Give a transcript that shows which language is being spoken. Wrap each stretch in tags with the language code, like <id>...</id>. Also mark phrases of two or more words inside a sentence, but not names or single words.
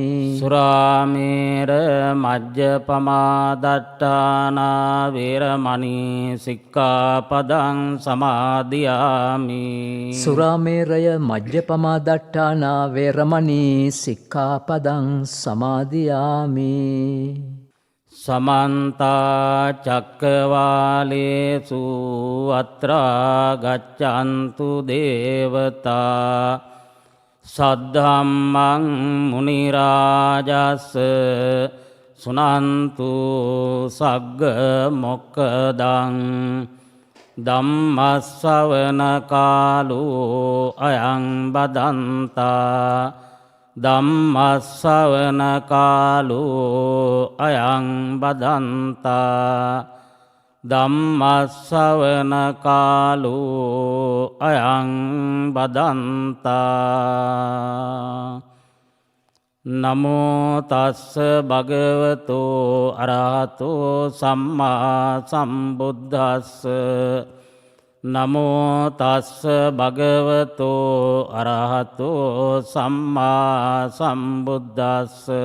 <pi>සුරාමේර මජ්ජපමාදට්ඨානා වේරමණී සික්ඛාපදං සමාදියාමි. සුරාමේරය මජ්ජපමාදට්ඨානා වේරමණී සික්ඛාපදං සමාදියාමි. සමන්ත චක්කවාලේසු අත්‍රා ගච්ඡන්තු දේවතා සද්ධම්මං මුනි රාජස් සුනන්තු සග්ග මොක්ඛදං ධම්මස්සවන කාලෝ අයං බදන්තා. ධම්මස්සවන කාලෝ අයං බදන්තා. ධම්මස්සවන කාලෝ අයං බදන්තා නමෝ තස්ස භගවතෝ අරහතෝ සම්මා සම්බුද්දස්ස නමෝ තස්ස භගවතෝ අරහතෝ සම්මා සම්බුද්දස්ස</pi>